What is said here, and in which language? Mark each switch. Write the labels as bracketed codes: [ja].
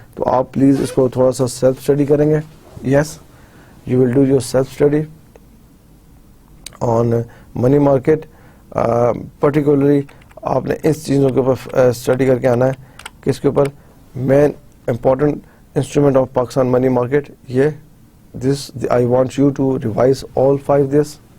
[ur] تو آپ پلیز اس کو تھوڑا سا سیلف اسٹڈی کریں گے. [en] Yes, you will do your self study on money market. [ur] Particularly آپ نے اس چیزوں کے اوپر اسٹڈی کر کے آنا ہے. کس کے اوپر؟ Main important instrument of Pakistan money market. [en] یہ this I want you to revise all 5 this.